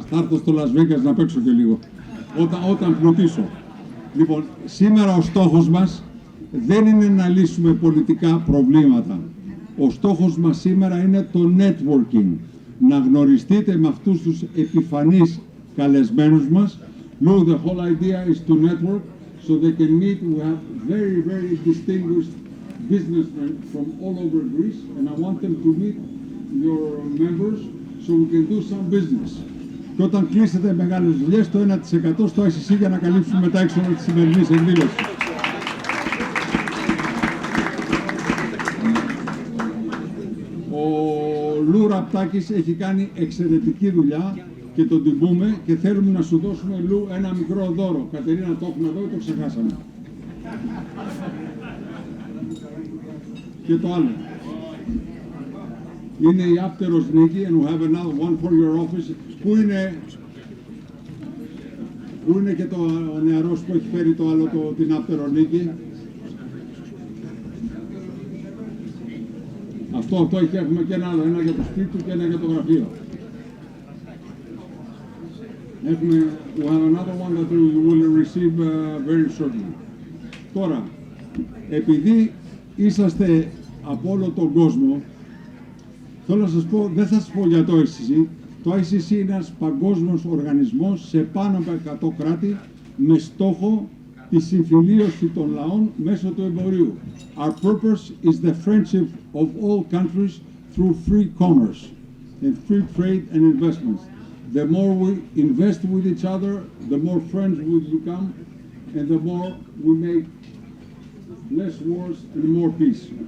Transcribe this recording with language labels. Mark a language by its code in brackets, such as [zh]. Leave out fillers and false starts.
[el] Θα έρθω στο Las Vegas να παίξω και λίγο, όταν πλουτίσω. Λοιπόν, σήμερα ο στόχος μας δεν είναι να λύσουμε πολιτικά προβλήματα. Ο στόχος μας σήμερα είναι το networking. Να γνωριστείτε με αυτούς τους επιφανείς καλεσμένους μας. [en] No, the whole idea is to network so they can meet. We have very, very distinguished businessmen from all over Greece, and I want them to meet your members so we can do some business. [el] Και όταν κλείσετε μεγάλες δουλειές, το 1% στο ICC για να καλύψουμε τα έξοδα της σημερινής εκδήλωσης. Ο Λου Ραπτάκης έχει κάνει εξαιρετική δουλειά και τον τιμούμε και θέλουμε να σου δώσουμε, Λου, ένα μικρό δώρο. Κατερίνα, το έχουμε εδώ ή το ξεχάσαμε? Και το άλλο είναι η άπτερος νίκη, [en] and we have another one for your office. [el] Πού είναι και ο νεαρός που έχει φέρει το άλλο, την άπτερο νίκη? Αυτό έχουμε και ένα άλλο, ένα για το σπίτι του και ένα για το γραφείο. [en] We have another one that you will receive very shortly. [el] Τώρα, επειδή είσαστε από όλο τον κόσμο, θέλω να σας πω, δεν θα σας πω για το ICC. Το ICC είναι ένας παγκόσμιος οργανισμός σε πάνω από 100 κράτη με στόχο τη συμφιλίωση των λαών μέσω του εμπορίου. [en] Our purpose is the friendship of all countries through free commerce and free trade and investments. The more we invest with each other, the more friends we become, and the more we make less wars and more peace.